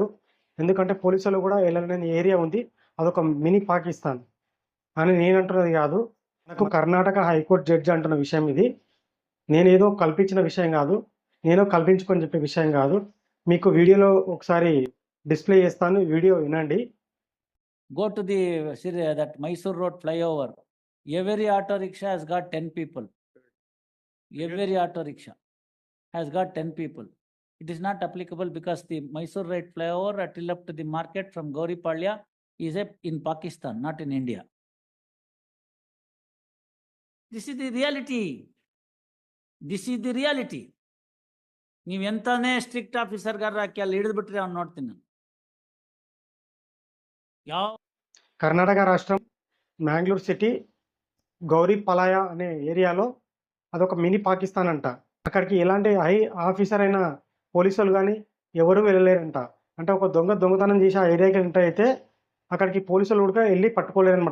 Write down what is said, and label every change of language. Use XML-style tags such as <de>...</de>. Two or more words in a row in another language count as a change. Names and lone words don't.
<te>ఎందుకంటే పోలీసోళ్ళు కూడా ఎళ్ళలేని ఏరియా ఉంది. అదొక మినీ పాకిస్తాన్ అని నేనంటున్నది కాదు. నాకు కర్ణాటక హైకోర్ట్ జడ్జి అంటున్న విషయం ఇది. నేనేదో కల్పించిన విషయం గాదు. నేనో కల్పించుకొని చెప్పే విషయం గాదు. మీకు వీడియోలో ఒకసారి డిస్‌ప్లే చేస్తాను. వీడియో వినండి.</te> <en>Go to that Mysore Road flyover. Every auto rickshaw has got 10 people. Every auto rickshaw has got 10 people. It is not applicable because the Mysore Road flyover till up to the market from Gauripalya is in Pakistan, not in India. This is the reality. This is the reality.</en> <kn>ನೀವು ಎಂತಾನೇ</kn> <en>strict officer</en> <kn>ಗಾರ ಹಾಕಿ ಅಲ್ಲಿ ಹಿಡಿದು ಬಿಟ್ರೆ ಅವ್ನು ನೋಡ್ತೀನಿ ನಾನು. ಯಾವ</kn> <te>కర్ణాటక రాష్ట్రం మ్యాంగ్లూర్ సిటీ గౌరీపలాయ అనే ఏరియాలో అదొక మినీ పాకిస్తాన్ అంట. అక్కడికి ఎలాంటి</te> <en>high officer</en> <te>అయిన పోలీసోళ్ళు గాని ఎవరు వెళ్ళలేరంట. అంటే ఒక దొంగతనం చేసి ఆ ఏరియాకి ఎంటర్ అయితే అక్కడికి పోలీసోళ్ళు కూడా ఎళ్లి పట్టుకోలేరనమాట.</te>